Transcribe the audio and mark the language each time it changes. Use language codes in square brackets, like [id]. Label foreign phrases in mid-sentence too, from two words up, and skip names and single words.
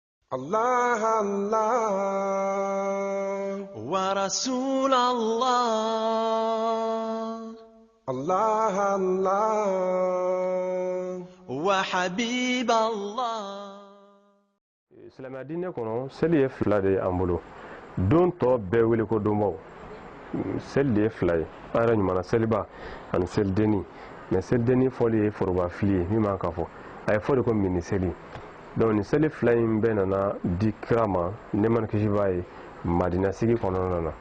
[ar] الله الله ورسول الله الله الله وحبيب الله. [bm] Silamɛya diinɛ kɔnɔ seli ye fila de ye an bolo. Don tɔ bɛɛ wele ko donbaw. Seli de ye fila ye. An yɛrɛ ɲumanna seliba ani selidenni. Mais selidenni fɔli ye foroba fili ye min man ka fɔ. A ye fɔ de ko mini seli. Donc ni seli fila in bɛɛ nana di kira ma nɛɛma ni kisi b'a ye Madina sigi kɔnɔna na.